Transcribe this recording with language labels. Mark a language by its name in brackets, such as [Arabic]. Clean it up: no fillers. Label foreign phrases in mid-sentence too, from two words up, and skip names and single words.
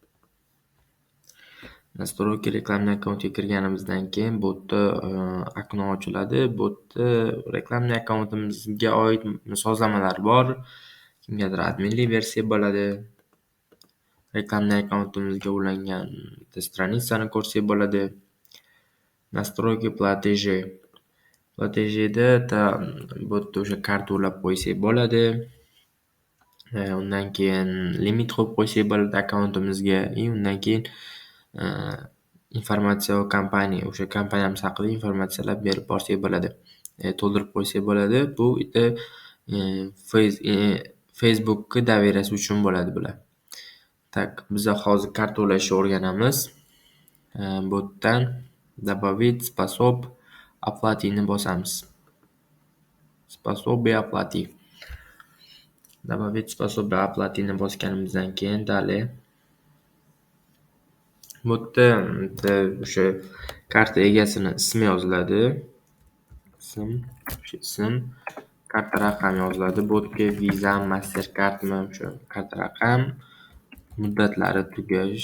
[Uzbek] Настройки reklamный akkauntga kirganimizdan keyin bu yerda okno ochiladi. Bu yerda reklamный akkauntimizga oid sozlamalar bor. Kimgadir adminli versiya bo'ladi. Reklamный akkauntimizga ulangan stranitsani ko'rsak bo'ladi. [Russian] Настройки платежи. [Uzbek] Platejda bu yerda o'sha karta ulab qo'ysak bo'ladi. Undan keyin limit qo'yib qo'ysak bo'ladi akkauntimizga. Undan keyin informatsiya kompaniya, o'sha kompaniyamiz haqida informatsiyalar berib borsak bo'ladi. To'ldirib qo'ysak bo'ladi. Bu Facebook'ga doveriyasi uchun bo'ladi bular. Tak, biza hozir karta ulashni o'rganamiz. Bu yerdan [Russian] добавить способ оплатini [Uzbek] bosamiz. [Russian] Способы оплаты. Добавить способы оплатini [Uzbek] bosganimizdan keyin dalay bu yerda o'sha karta egasini ismi yoziladi. Ism, karta raqami yoziladi. Bu yerga Visa, Mastercardmi, o'sha karta raqam, muddatlari tugash.